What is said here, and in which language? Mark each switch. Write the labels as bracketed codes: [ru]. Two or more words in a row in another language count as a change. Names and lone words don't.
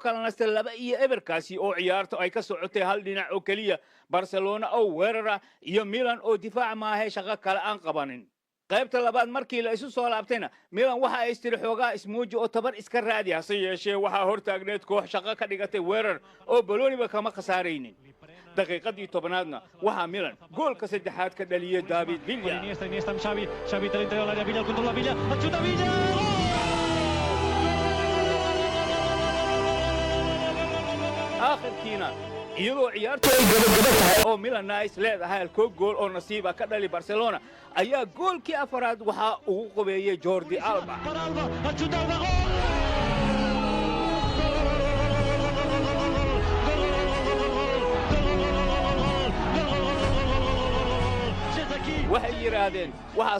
[so] kala nastay 2-2 kaasi oo ciyaarto ay ka socotay hal dhinac oo kaliya Barcelona oo weerara iyo Milan oo difaac maahay shaqo kale aan qabanin qaybta labaad markii la isu soo laabtayna Milan waxa ay istiri xoogaa ismooji oo tabar iska raadi hase yeeshee waxa hortaagneed koox shaqo ka dhigatay weerar oo Balooniba kama khasaaraynin daqiiqadii 10aadna waxa Milan goolka saddexaad ka dhaliyay David Villa [es] Iniesta Xavi dentro del área Villa controla Villa chuta Villa [so] آخرkiina iyadoo ciyaartu ay gabagaba tahay oo Milan ay leedahay hal gool oo nasiiba ka dhali Barcelona ayaa goolkii afaraad waxa uu qobeeyay Jordi Alba waxay yiraahdeen waxa